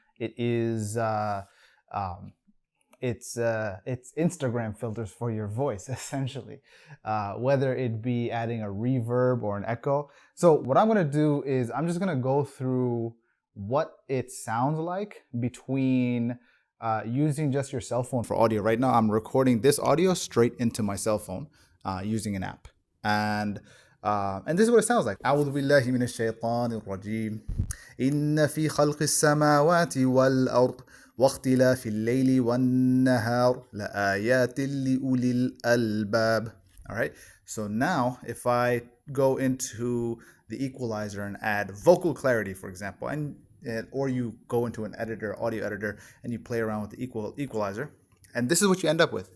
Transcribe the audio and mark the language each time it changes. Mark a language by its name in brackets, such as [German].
[English] It is it's Instagram filters for your voice, essentially, whether it be adding a reverb or an echo. So what I'm going to do is I'm just going to go through what it sounds like between using just your cell phone for audio. Right now I'm recording this audio straight into my cell phone using an app, and this is what it sounds like. [Arabic] أعوذ بالله من الشيطان الرجيم إن في خلق السماوات والأرض واختلاف الليل والنهار لآيات لأولي الألباب. [English] All right, so now if I go into the equalizer and add vocal clarity, for example, or you go into an editor, audio editor, and you play around with the equalizer, and this is what you end up with.